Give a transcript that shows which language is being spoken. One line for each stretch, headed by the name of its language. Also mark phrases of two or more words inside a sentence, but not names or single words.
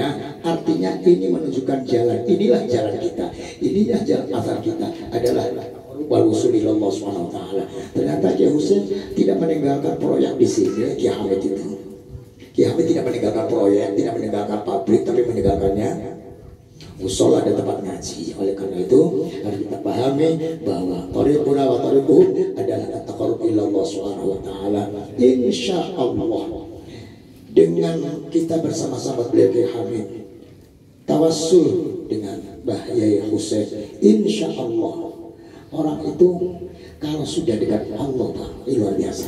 Indonesian: Artinya ini menunjukkan jalan, inilah jalan kita, inilah jalan asal kita adalah
Arabic: walusulilallah SWT.
Indonesian: Ternyata Kiai Husain tidak meninggalkan proyek di sini. Kiai Hamid itu, Kiai Hamid tidak meninggalkan proyek, tidak meninggalkan pabrik, tapi meninggalkannya musola dan tempat ngaji. Oleh karena itu harus kita pahami bahwa
Arabic: thariquna wa thariquhum
Indonesian: adalah
Arabic: at-taqarrub ila Allah Subhanahu wa taala.
Indonesian: Insyaallah dengan kita bersama-sama beliau Kiai Hamid tawassul dengan Mbah Yai Husain, insyaallah orang itu kalau sudah dekat Allah, luar biasa.